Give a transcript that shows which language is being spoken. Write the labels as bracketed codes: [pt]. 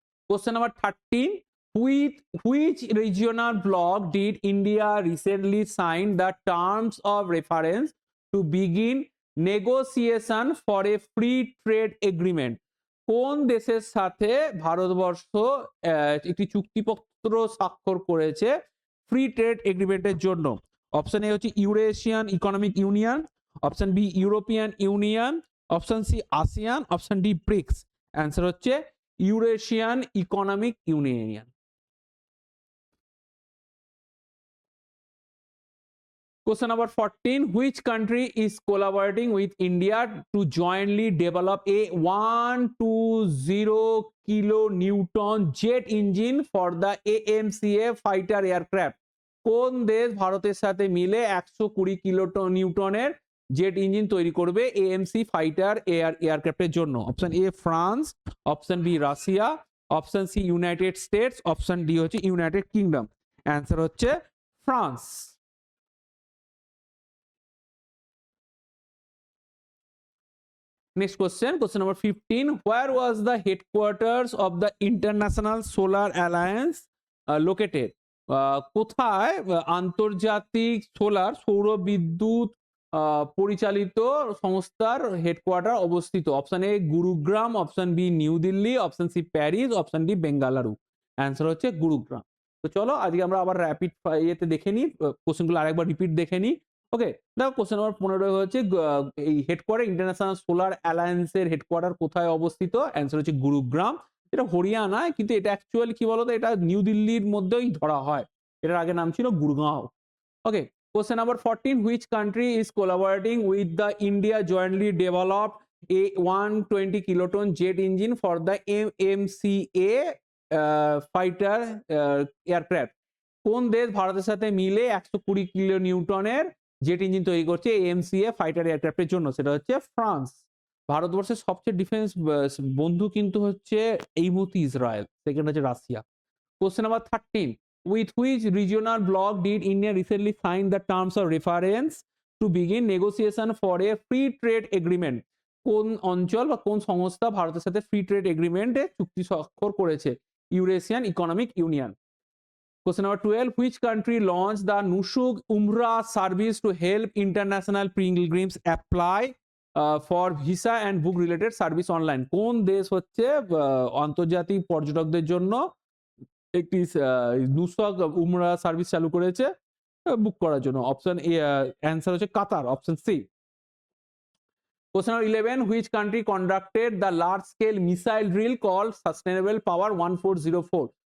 [en] Question number 13, which regional bloc did India recently sign the terms of reference to begin negotiation for a free trade agreement? [bn] কোন দেশের সাথে ভারতবর্ষ একটি চুক্তিপত্র স্বাক্ষর করেছে free trade এগ্রিমেন্টের জন্য? Option A হচ্ছে Eurasian economic union, option B European union, option C ASEAN, option D bricks. Answer হচ্ছে Eurasian economic union. [en] Question number 14, which country is collaborating with India to jointly develop a 120 kilonewton jet engine for the AMCA fighter aircraft? [bn] কোন দেশ ভারতের সাথে মিলে 120 কিলোনিউটনের jet engine তৈরি করবে AMC fighter এয়ারক্রাফটের জন্য? Option A France, option B Russia, option C United states, option D হচ্ছে United kingdom. Answer হচ্ছে France. [en] Next question, question number 15, where was the headquarters of the International Solar Alliance located? [bn] কোথায় আন্তর্জাতিক সৌর বিদ্যুৎ পরিচালিত সংস্থার headquarter অবস্থিত? Option A Gurugram, option B new Delhi, option C Paris, option D Bengaluru. Answer হচ্ছে গুরুগ্রাম। তো চলো আজকে আমরা আবার র্যাপিড ইয়েতে দেখে নিই, কোশ্চেনগুলো আরেকবার রিপিট দেখে নিই। ওকে, দেখো কোশ্চেন নাম্বার 15 হচ্ছে এই হেডকোয়ার্টার ইন্টারন্যাশনাল সোলার অ্যালায়েন্সের হেডকোয়ার্টার কোথায় অবস্থিত? অ্যান্সার হচ্ছে গুরুগ্রাম। এটা হরিয়ানায়, কিন্তু এটা অ্যাকচুয়ালি কি বলতো, এটা নিউ দিল্লির মধ্যেই ধরা হয়, এটার আগে নাম ছিল গুরগাঁও। [en] Okay, question number 14, which country is collaborating with the India jointly developed a 120 kiloton jet engine for the AMCA fighter aircraft. [bn] কোন দেশ ভারতের সাথে মিলে 120 কিলো নিউটনের জেট ইঞ্জিন তৈরি করছে এমসিএ ফাইটার এয়ারক্রাফটের জন্য? সেটা হচ্ছে ফ্রান্স। ভারতবর্ষের সবচেয়ে ডিফেন্স বন্ধু কিন্তু হচ্ছে এই মুহূর্তে ইসরায়েল, সেকেন্ড হচ্ছে Russia. [en] Question number 13, with which regional bloc did India recently sign the terms of reference to begin negotiation for a free trade agreement? [bn] কোন অঞ্চল বা কোন সংস্থা ভারতের সাথে ফ্রি ট্রেড এগ্রিমেন্টে চুক্তি স্বাক্ষর করেছে? Eurasian economic union. [en] Question number 12, which country launched the Nusuk Umrah service to help international pilgrims apply for visa and book related service online? [bn] কোন দেশ হচ্ছে আন্তর্জাতিক পর্যটকদের জন্য একটি নুসক উমরা সার্ভিস চালু করেছে বুক করার জন্য? অপশন এ অ্যান্সার হচ্ছে কাতার, option C. [en] Question number 11, which country conducted the large scale missile drill called Sustainable Power 1404?